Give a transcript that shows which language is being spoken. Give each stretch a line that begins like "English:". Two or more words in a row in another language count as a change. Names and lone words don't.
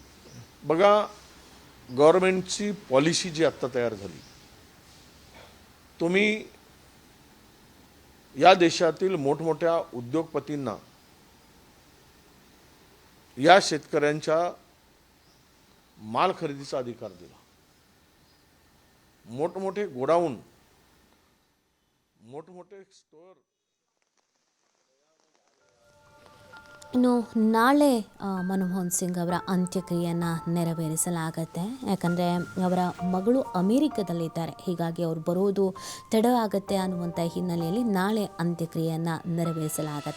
Marathi: बघा, गव्हर्नमेंटची पॉलिसी जी आत्ता तयार झाली, तुम्ही या देशातील मोठमोठ्या उद्योगपतींना या शेतकऱ्यांच्या माल खरेदीचा अधिकार दिला. मोठमोठे गोडाऊन, मोठमोठे स्टोअर.
Kannada: ಇನ್ನು ನಾಳೆ ಮನಮೋಹನ್ ಸಿಂಗ್ ಅವರ ಅಂತ್ಯಕ್ರಿಯೆಯನ್ನು ನೆರವೇರಿಸಲಾಗತ್ತೆ. ಯಾಕಂದರೆ ಅವರ ಮಗಳು ಅಮೇರಿಕದಲ್ಲಿದ್ದಾರೆ, ಹೀಗಾಗಿ ಅವರು ಬರೋದು ತಡ ಆಗುತ್ತೆ ಅನ್ನುವಂಥ ಹಿನ್ನೆಲೆಯಲ್ಲಿ ನಾಳೆ ಅಂತ್ಯಕ್ರಿಯೆಯನ್ನು ನೆರವೇರಿಸಲಾಗತ್ತೆ.